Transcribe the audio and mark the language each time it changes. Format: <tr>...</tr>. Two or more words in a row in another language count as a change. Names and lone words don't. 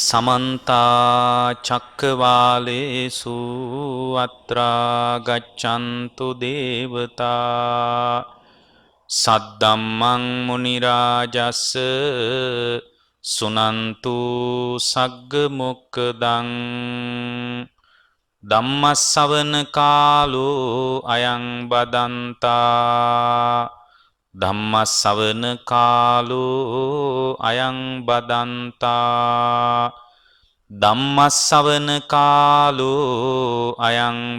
<pi>समन्ता चक्रवालेषु अत्रा गच्छन्तु देवता सद्धम्मं मुनिराजस्य सुनन्तु सग्गमुक्तं ධම්මස්සවන කාලෝ අයං බදන්තා ධම්මස්සවන කාලෝ අයං බදන්තා ධම්මස්සවන කාලෝ අයං</pi>